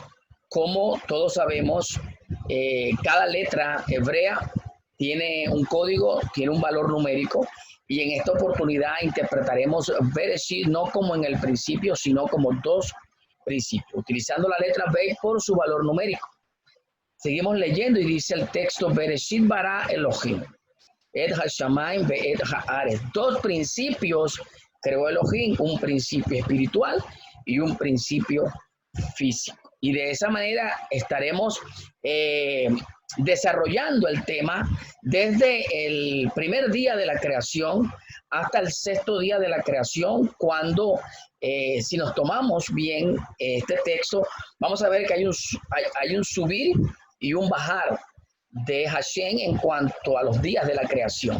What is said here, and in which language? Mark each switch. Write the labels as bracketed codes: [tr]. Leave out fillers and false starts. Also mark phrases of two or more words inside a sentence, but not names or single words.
[es] Como todos sabemos, cada letra hebrea tiene un código, tiene un valor numérico, y en esta oportunidad interpretaremos Bereshit no como en el principio, sino como dos principios, utilizando la letra Beit por su valor numérico. Seguimos leyendo y dice el texto, [he] בראשית ברא אלוהים את השמים ואת הארץ. [es] Dos principios creó Elohim, un principio espiritual y un principio físico. Y de esa manera estaremos desarrollando el tema desde el primer día de la creación hasta el sexto día de la creación, cuando si nos tomamos bien este texto, vamos a ver que hay un subir y un bajar de Hashem en cuanto a los días de la creación.